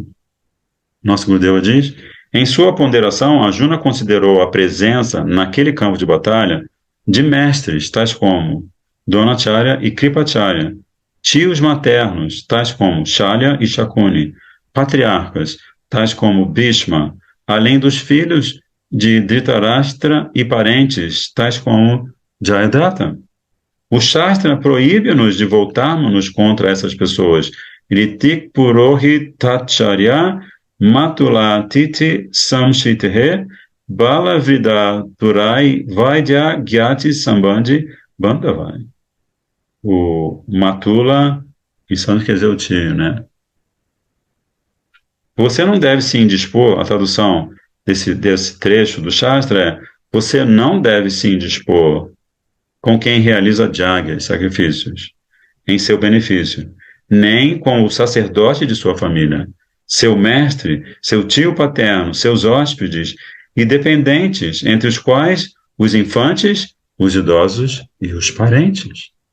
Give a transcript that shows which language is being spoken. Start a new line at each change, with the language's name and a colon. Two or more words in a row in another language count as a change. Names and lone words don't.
Portuguese: Nosso Gurudeva diz, em sua ponderação, Arjuna considerou a presença naquele campo de batalha de mestres, tais como Dronacharya e Kripacharya, tios maternos, tais como Shalya e Shakuni, patriarcas, tais como Bhishma, além dos filhos de Dhritarashtra e parentes, tais como Jayadratha. O Shastra proíbe-nos de voltarmos contra essas pessoas.
Sanskrit: ऋत्विक् पुरोहिताचार्य मातुलातिथि संश्रिताः बालवृद्ध आतुरैः वैद्य ज्ञाति सम्बन्धि बान्धवैः.
Portuguese: O matula, em sânscrito quer dizer o tio, né? Você não deve se indispor, a tradução desse trecho do Shastra você não deve se indispor com quem realiza jagas, sacrifícios, em seu benefício, nem com o sacerdote de sua família, seu mestre, seu tio paterno, seus hóspedes e dependentes, entre os quais os infantes, os idosos e os parentes.